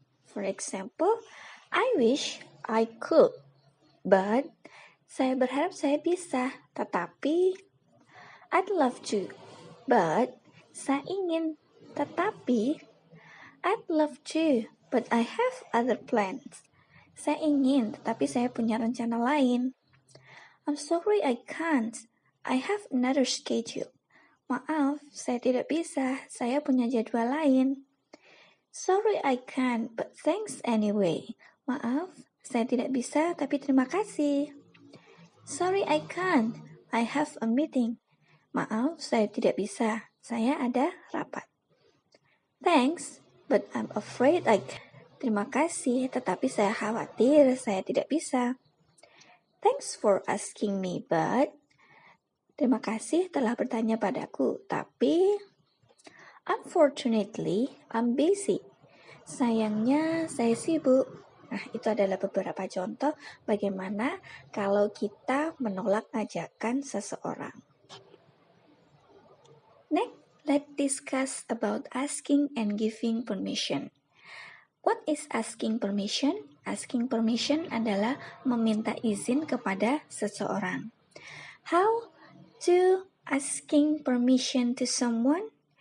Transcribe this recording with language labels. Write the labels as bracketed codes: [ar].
[en] For example, I wish I could, but [id] saya berharap saya bisa, tetapi [en] I'd love to, but [id] saya ingin, tetapi [en] I'd love to, but I have other plans. [id] Saya ingin, tetapi saya punya rencana lain. [en] I'm sorry I can't. I have another schedule. [id] Maaf, saya tidak bisa. Saya punya jadwal lain. [en] Sorry I can't, but thanks anyway. [id] Maaf, saya tidak bisa, tapi terima kasih. [en] Sorry I can't. I have a meeting. [id] Maaf, saya tidak bisa. Saya ada rapat. [en] Thanks, but I'm afraid I can't. [id] Terima kasih, tetapi saya khawatir saya tidak bisa. [en] Thanks for asking me, but [id] terima kasih telah bertanya padaku, tapi [en] unfortunately, I'm busy. [id] Sayangnya, saya sibuk. Nah, itu adalah beberapa contoh bagaimana kalau kita menolak ajakan seseorang. [en] Next, let's discuss about asking and giving permission. What is asking permission? Asking permission [id] adalah meminta izin kepada seseorang. [en] How to asking permission to someone?